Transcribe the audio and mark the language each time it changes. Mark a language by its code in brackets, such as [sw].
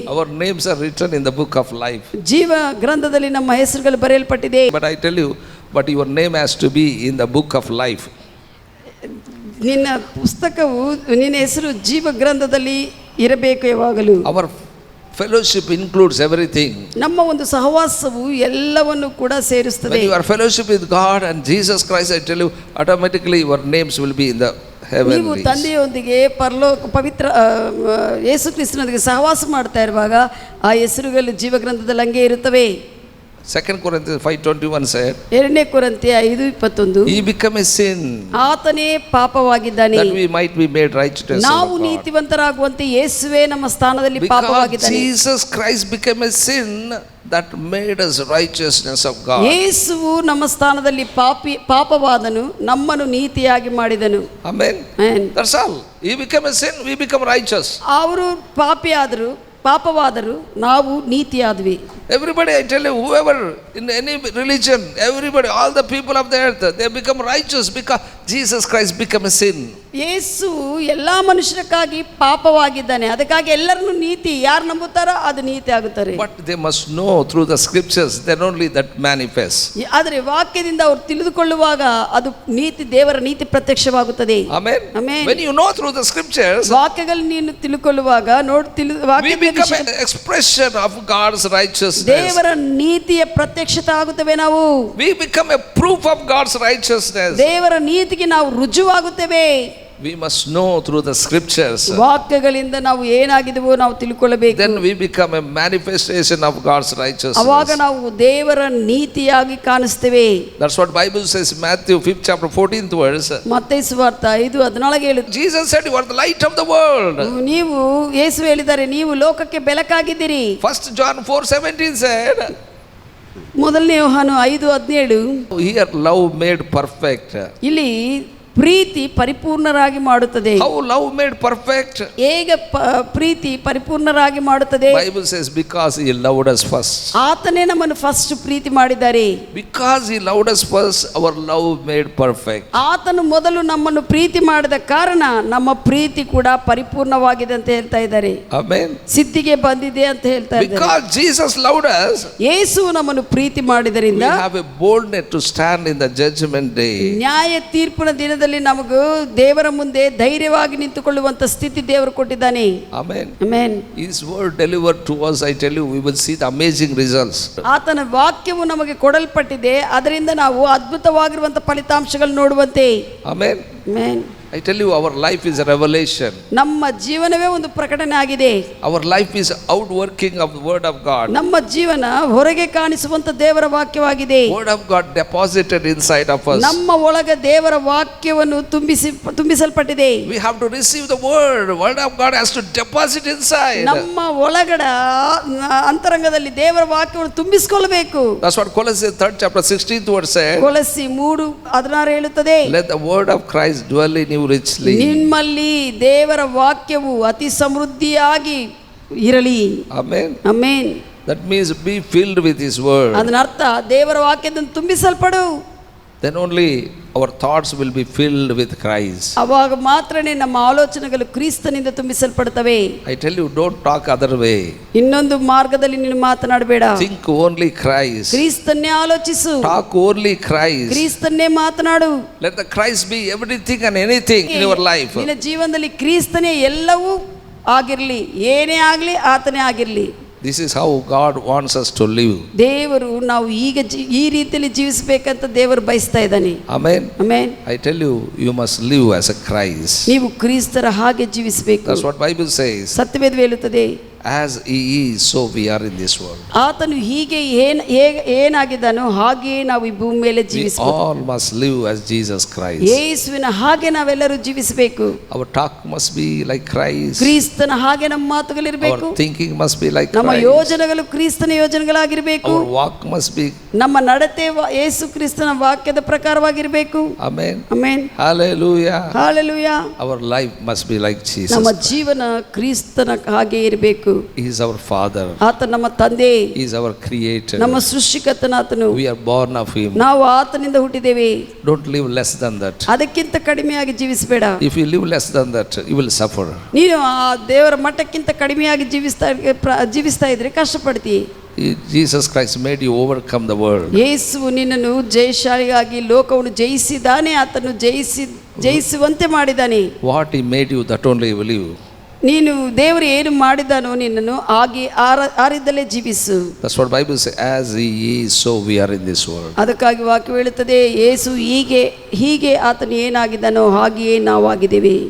[en] Our names are written in the book of life. [kn] ಜೀವ ಗ್ರಂಥದಲ್ಲಿ ನಮ್ಮ ಹೆಸರುಗಳು ಬರೆಯಲ್ಪಟ್ಟಿದೆ. [en] But I tell you, but your name has to be in the book of life. [kn] ನಿನ್ನ ಪುಸ್ತಕವು, ನಿನ್ನ ಹೆಸರು ಜೀವ ಗ್ರಂಥದಲ್ಲಿ ಇರಬೇಕು ಯಾವಾಗಲೂ. [en] Our fellowship includes everything. [kn] ನಮ್ಮ ಒಂದು ಸಹವಾಸವು ಎಲ್ಲವನ್ನು ಕೂಡ ಸೇರಿಸುತ್ತದೆ. [en] When you are fellowship with God and Jesus Christ, I tell you, automatically your names will be in the heavenly. [kn] ನೀವು ತಂದೆಯೊಂದಿಗೆ ಪರಲೋಕ ಪವಿತ್ರ ಯೇಸು ಕ್ರಿಸ್ತನೊಂದಿಗೆ ಸಹವಾಸ ಮಾಡ್ತಾ ಇರುವಾಗ ಆ ಹೆಸರುಗಳು ಜೀವ ಗ್ರಂಥದಲ್ಲಿ ಹಂಗೆ ಇರುತ್ತವೆ. [en] 2 Corinthians 5:21 said, [kn] 2 ಕೊರಿಂಥಿ 5:21, [en] he became a sin, [kn] ಆತನೇ ಪಾಪವಾಗಿದ್ದಾನೆ, [en] that we might be made righteous. [kn] ನಾವು ನೀತಿವಂತರಾಗುವಂತೆ ಯೇಸುವೇ ನಮ್ಮ ಸ್ಥಾನದಲ್ಲಿ ಪಾಪವಾಗಿದ್ದಾನೆ. [en] Jesus Christ became a sin that made us righteousness of God. [kn] ಯೇಸುವು ನಮ್ಮ ಸ್ಥಾನದಲ್ಲಿ ಪಾಪವಾದನು, ನಮ್ಮನ್ನು ನೀತಿಯಾಗಿ ಮಾಡಿದನು. [en] Amen. That's all. He became a sin, we become righteous. [kn] ಅವರು ಪಾಪಿಯಾದರು, ಪಾಪವಾದರೂ ನಾವು ನೀತಿಯಾದ್ವಿ. [en] Everybody, I tell you, whoever in any religion, everybody, all the people of the earth, they become righteous because Jesus Christ became a sin. [kn] ಯೇಸು ಎಲ್ಲ ಮನುಷ್ಯರಿಗಾಗಿ ಪಾಪವಾಗಿದ್ದಾನೆ, ಅದಕ್ಕಾಗಿ ಎಲ್ಲರನ್ನು ನೀತಿ ಯಾರು ನಂಬುತ್ತಾರೋ ಅದು ನೀತಿ ಆಗುತ್ತಾರೆ. [en] But they must know through the scriptures, then only that manifests. [kn] ಆದರೆ ವಾಕ್ಯದಿಂದ ಅವರು ತಿಳಿದುಕೊಳ್ಳುವಾಗ ಅದು ನೀತಿ, ದೇವರ ನೀತಿ ಪ್ರತ್ಯಕ್ಷವಾಗುತ್ತದೆ. [en] Amen. Amen. When you know through the scriptures, [kn] ವಾಕ್ಯಗಳು ನೀನು ತಿಳುಕೊಳ್ಳುವಾಗ [en] we become an expression of God's righteousness. [kn] ದೇವರ ನೀತಿಯ ಪ್ರತ್ಯಕ್ಷತೆ ಆಗುತ್ತವೆ. ನಾವು [en] We become a proof of God's righteousness. [kn] ದೇವರ ನೀತಿಗೆ ನಾವು ರುಜುವಾಗುತ್ತೇವೆ. [en] We must know through the scriptures. [kn] ವಾಕ್ಯಗಳಿಂದ ನಾವು ಏನಾಗಿದೆವೋ ನಾವು ತಿಳ್ಕೊಳ್ಳಬೇಕು. [en] Then we become a manifestation of God's righteousness. [kn] ಅವಾಗ ನಾವು ದೇವರ ನೀತಿಯಾಗಿ ಕಾಣಿಸ್ತೇವೆ. [en] That's what Bible says, Matthew 5th chapter 14th verse. [kn] ಮತ್ತಾಯ ಸುವಾರ್ತೆ 5:14 ಹೇಳುತ್ತೆ, [en] Jesus said, you are the light of the world. [kn] ನೀವು, ಯೇಸು ಹೇಳಿದ್ದಾರೆ, ನೀವು ಲೋಕಕ್ಕೆ ಬೆಳಕಾಗಿದ್ದೀರಿ. [en] 1 John 4:17 said, [kn] ಮೊದಲನೇ ಯೋಹಾನ 5:17, [en] here love made perfect. [kn] ಇಲ್ಲಿ ಪ್ರೀತಿ ಪರಿಪೂರ್ಣರಾಗಿ ಮಾಡುತ್ತದೆ. [en] How love made perfect? [kn] ಹೇಗೆ ಪ್ರೀತಿ ಪರಿಪೂರ್ಣರಾಗಿ ಮಾಡುತ್ತದೆ? [en] Bible says, because he loved us first. [kn] ಆತನೇ ನಮ್ಮನ್ನು ಫಸ್ಟ್ ಪ್ರೀತಿ ಮಾಡಿದ್ದಾರೆ. [en] Because he loved us first, our love made perfect. [kn] ಆತನು ಮೊದಲು ನಮ್ಮನ್ನು ಪ್ರೀತಿ ಮಾಡಿದ ಕಾರಣ ನಮ್ಮ ಪ್ರೀತಿ ಕೂಡ ಪರಿಪೂರ್ಣವಾಗಿದೆ ಅಂತ ಹೇಳ್ತಾ ಇದ್ದಾರೆ. [en] Amen. [kn] ಸಿದ್ಧಿಗೆ ಬಂದಿದೆ ಅಂತ ಹೇಳ್ತಾ ಇದ್ದಾರೆ. [en] Because Jesus loved us, [kn] ಯೇಸು ನಮ್ಮನ್ನು ಪ್ರೀತಿ ಮಾಡಿದರಿಂದ [en] we have a boldness to stand in the judgment day. [kn] ನ್ಯಾಯ ತೀರ್ಪಿನ ದಿನದಲ್ಲಿ ನಮಗೂ ದೇವರ ಮುಂದೆ ಧೈರ್ಯವಾಗಿ ನಿಂತುಕೊಳ್ಳುವಂತ ಸ್ಥಿತಿ ದೇವರು ಕೊಟ್ಟಿದ್ದಾನೆ. [en] Amen. Amen. His word delivered to us, I tell you, we will see the amazing results. [kn] ಆತನ ವಾಕ್ಯವು ನಮಗೆ ಕೊಡಲ್ಪಟ್ಟಿದೆ, ಅದರಿಂದ ನಾವು ಅದ್ಭುತವಾಗಿರುವಂತ ಫಲಿತಾಂಶಗಳು ನೋಡುವಂತೆ. [en] Amen. Amen. I tell you, our life is a revelation. [kn] ನಮ್ಮ ಜೀವನವೇ ಒಂದು ಪ್ರಕಟಣೆ ಆಗಿದೆ. [en] Our life is outworking of the word of God. [kn] ನಮ್ಮ ಜೀವನ ಹೊರಗೆ ಕಾಣಿಸುವಂತ ದೇವರ ವಾಕ್ಯವಾಗಿದೆ. [en] Word of God deposited inside of us. [kn] ನಮ್ಮ ಒಳಗೆ ದೇವರ ವಾಕ್ಯವನ್ನು ತುಂಬಿಸಲ್ಪಟ್ಟಿದೆ. [en] We have to receive the word. Word of God has to deposit inside. [kn] ನಮ್ಮ ಒಳಗಡ ಅಂತರಂಗದಲ್ಲಿ ದೇವರ ವಾಕ್ಯವನ್ನು ತುಂಬಿಸಿಕೊಳ್ಳಬೇಕು. [en] That's what Colossians 3rd chapter 16th verse said. [kn] ಕೊಲಸ್ಸಿ 3:16 ಹೇಳುತ್ತದೆ, [en] Let the word of Christ dwell in you richly. [kn] ನಿಮ್ಮಲ್ಲಿ ದೇವರ ವಾಕ್ಯವು ಅತಿ ಸಮೃದ್ಧಿಯಾಗಿ ಇರಲಿ. [en] Amen. [kn] Amen. [en] That means be filled with his word. [kn] ಅದರ ಅರ್ಥ ದೇವರ ವಾಕ್ಯದಿಂದ ತುಂಬಿಸಲ್ಪಡು. [en] Then only our thoughts will be filled with Christ. [kn] ಅವಾಗ ಮಾತ್ರನೇ ನಮ್ಮ ಆಲೋಚನೆಗಳು ಕ್ರಿಸ್ತನಿಂದ ತುಂಬಿಸಲ್ಪಡುತ್ತವೆ. [en] I tell you, don't talk other way. [kn] ಇನ್ನೊಂದು ಮಾರ್ಗದಲ್ಲಿ ನೀನು ಮಾತನಾಡಬೇಡ. [en] Think only Christ. [kn] ಕ್ರಿಸ್ತನ್ನೇ ಆಲೋಚಿಸು. [en] Talk only Christ. [kn] ಕ್ರಿಸ್ತನ್ನೇ ಮಾತನಾಡು. [en] Let the Christ be everything and anything in your life. [kn] ನಿನ್ನ ಜೀವನದಲ್ಲಿ ಕ್ರಿಸ್ತನೇ ಎಲ್ಲವೂ ಆಗಿರಲಿ, ಏನೇ ಆಗಲಿ ಆತನೇ ಆಗಿರಲಿ. [en] This is how God wants us to live. [kn] ದೇವರು ನಾವು ಈಗ ಈ ರೀತಿಯಲ್ಲಿ ಜೀವಿಸಬೇಕಂತ ದೇವರು ಬಯಸ್ತಾ ಇದ್ದಾನೆ. [en] Amen. [kn] Amen. [en] I tell you, you must live as a Christ. [kn] ನೀವು ಕ್ರಿಸ್ತರ ಹಾಗೆ ಜೀವಿಸಬೇಕು. [en] That's what Bible says. [kn] ಸತ್ಯವೇದ ಹೇಳುತ್ತದೆ, [en] As he is, so we are in this world. [kn] ಆತನು ಹೀಗೆ ಏನಾಗಿದ್ದಾನೋ ಹಾಗೆಯೇ ನಾವು ಈ ಭೂಮಿ ಮೇಲೆ [en] We [kn] ಜೀವಿಸಬೇಕು. [en] all must live as Jesus Christ. [kn] ಯೇಸುವಿನ ಹಾಗೆ ನಾವೆಲ್ಲರೂ ಜೀವಿಸಬೇಕು. [en] Our talk must be like Christ. [kn] ಕ್ರಿಸ್ತನ ಹಾಗೆ ನಮ್ಮ ಮಾತುಗಳಿರಬೇಕು. [en] Our thinking must be like [kn] ನಮ್ಮ [en] Christ. [kn] ಯೋಜನೆಗಳು ಕ್ರಿಸ್ತನ ಯೋಜನೆಗಳಾಗಿರಬೇಕು. [en] Our walk must be. [kn] ನಮ್ಮ ನಡತೆ ಯೇಸು ಕ್ರಿಸ್ತನ ವಾಕ್ಯದ ಪ್ರಕಾರವಾಗಿರಬೇಕು. [en] Amen. [kn] Amen. [en] Hallelujah. [kn] Hallelujah. [en] Our life must be like Jesus. [kn] ನಮ್ಮ ಜೀವನ ಕ್ರಿಸ್ತನ ಹಾಗೆ ಇರಬೇಕು. [en] He is our Father. [kn] ಆತ ನಮ್ಮ ತಂದೆ, [en] He is our Creator. [kn] ನಮ್ಮ ಸೃಷ್ಟಿಕರ್ತನಾತನು. [en] We are born of Him. [kn] ನಾವು ಆತನಿಂದ ಹುಟ್ಟಿದ್ದೇವೆ. [en] Don't live less than that. [kn] ಅದಕ್ಕಿಂತ ಕಡಿಮೆಯಾಗಿ ಜೀವಿಸಬೇಡ. [en] If you live less than that, you will suffer. [kn] ನೀನು ಆ ದೇವರ ಮಟ್ಟಕ್ಕಿಂತ ಕಡಿಮೆಯಾಗಿ ಜೀವಿಸ್ತಾ ಇದ್ರೆ ಕಷ್ಟಪಡ್ತೀವಿ. [en] Jesus Christ made you overcome the world. [kn] ಯೇಸು ನಿನ್ನನ್ನು ಜಯಶಾಲಿಯಾಗಿ ಲೋಕವನ್ನು ಜಯಿಸಿದಾನೆ. ಆತನು ಜಯಿಸುವಂತೆ ಮಾಡಿದ್ದಾನೆ. [en] What He made you, that only you will live. [kn] ನೀನು ದೇವರು ಏನು ಮಾಡಿದಾನೋ ನಿನ್ನನ್ನು ಹಾಗೆ ಆರಿದ್ದಲೇ ಜೀವಿಸು. [en] That's what Bible says. As He is, so we are in this world. [kn] ಅದಕ್ಕಾಗಿ ವಾಕ್ಯ ಹೇಳುತ್ತದೆ, ಯೇಸು ಹೀಗೆ ಆತನು ಏನಾಗಿದ್ದಾನೋ ಹಾಗೆಯೇ ನಾವಾಗಿದ್ದೇವೆ.